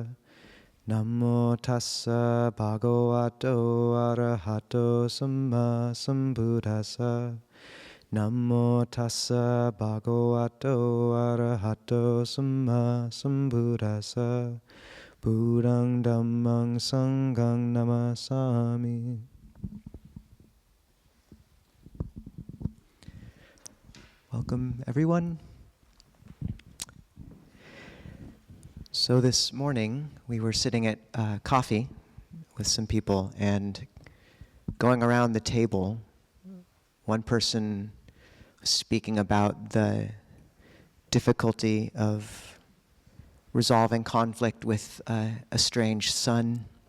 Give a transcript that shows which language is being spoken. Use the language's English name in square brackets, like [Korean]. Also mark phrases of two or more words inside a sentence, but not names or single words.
[Pali] Namo tassa bhagavato arahato samma sambuddhassa. Namo tassa bhagavato arahato samma sambuddhassa. Buddhang dhammang sanghang namasami. [English] Welcome, everyone. So this morning, we were sitting at coffee with some people, and going around the table, one person was speaking about the difficulty of resolving conflict with a estranged son.